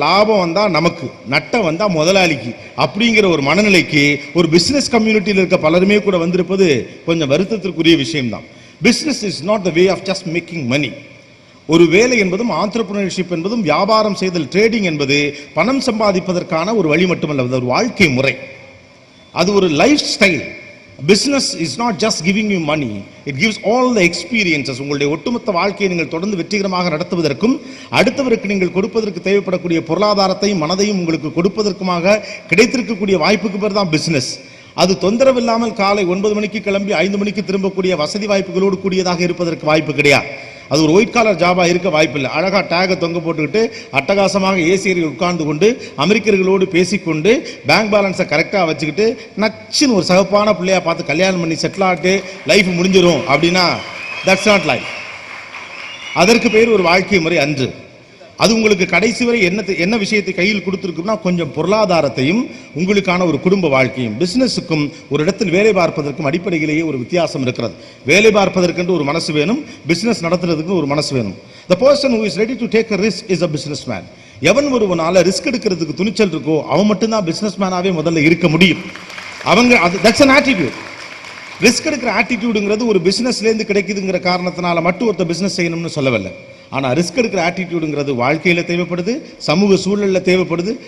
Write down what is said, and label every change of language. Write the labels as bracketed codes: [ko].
[ta] லாபம் வந்தா நமக்கு, நட்டம் வந்தா முதலாளிக்கு அப்படிங்கிற ஒரு மனநிலைக்கு ஒரு பிசினஸ் கம்யூனிட்டியில் இருக்க பலருமே கூட வந்திருப்பது கொஞ்சம் வருத்தத்திற்குரிய விஷயம்தான். [en] Business is not the way of just making money. [ta] ஒரு வேலை என்பதும் ஆண்டர்பிரினர்ஷிப் என்பதும் வியாபாரம் செய்தல், ட்ரேடிங் என்பது பணம் சம்பாதிப்பதற்கான ஒரு வழி மட்டுமல்ல, அது ஒரு வாழ்க்கை முறை, அது ஒரு life style. [en] Business is not just giving you money, it gives all the experiences. [ta] உங்களுடைய ஒட்டுமொத்த வாழ்க்கையை நீங்கள் தொடர்ந்து வெற்றிகரமாக நடத்துவதற்கும் அடுத்தவருக்கு நீங்கள் கொடுப்பதற்கு தேவைப்படக்கூடிய பொருளாதாரத்தையும் மனதையும் உங்களுக்கு கொடுப்பதற்குமாக கிடைத்திருக்கக்கூடிய வாய்ப்புக்கு பேர் தான் பிசினஸ். அது தொந்தரவில்லாமல் காலை 9 மணிக்கு கிளம்பி 5 மணிக்கு திரும்பக்கூடிய வசதி வாய்ப்புகளோடு கூடியதாக இருப்பதற்கு வாய்ப்பு கிடையாது. அது ஒரு ஒயிட் காலர் ஜாபா இருக்க வாய்ப்பில்லை. அழகா டேகை தொங்க போட்டுக்கிட்டு அட்டகாசமாக ஏசியர்கள் உட்கார்ந்து கொண்டு அமெரிக்கர்களோடு பேசிக்கொண்டு பேங்க் பேலன்ஸை கரெக்டாக வச்சுக்கிட்டு நச்சுன்னு ஒரு சகப்பான பிள்ளையா பார்த்து கல்யாணம் பண்ணி செட்டில் ஆகிட்டு லைஃப் முடிஞ்சிடும் அப்படின்னா [en] That's not life. [ta] அதற்கு பேர் ஒரு வாழ்க்கை முறை அன்று. அது உங்களுக்கு கடைசி வரை என்ன விஷயத்தை கையில் கொடுத்துருக்குன்னா கொஞ்சம் பொருளாதாரத்தையும் உங்களுக்கான ஒரு குடும்ப வாழ்க்கையும். பிசினஸுக்கும் ஒரு இடத்தில் வேலை பார்ப்பதற்கும் அடிப்படையிலேயே ஒரு வித்தியாசம் இருக்கிறது. வேலை பார்ப்பதற்கென்று ஒரு மனசு வேணும், பிசினஸ் நடத்துறதுக்கு ஒரு மனசு வேணும். [en] The person who is ready to take a risk is a businessman. [ta] எவன் ஒருவனால ரிஸ்க் எடுக்கிறதுக்கு துணிச்சல் இருக்கோ அவன் மட்டும்தான் பிசினஸ் மேனாவே முதல்ல இருக்க முடியும். [en] that's an attitude. [ta] ரிஸ்க் எடுக்கிற ஆட்டிடியூடுங்கிறது ஒரு பிசினஸ்லேருந்து கிடைக்குதுங்கிற காரணத்தினால மட்டும் ஒருத்த பிசினஸ் செய்யணும்னு சொல்லவில்லை. ஆனால் ரிஸ்க் எடுக்கிற ஆட்டிடியூடுங்கிறது வாழ்க்கையில் தேவைப்படுது, சமூக சூழலில் தேவைப்படுது.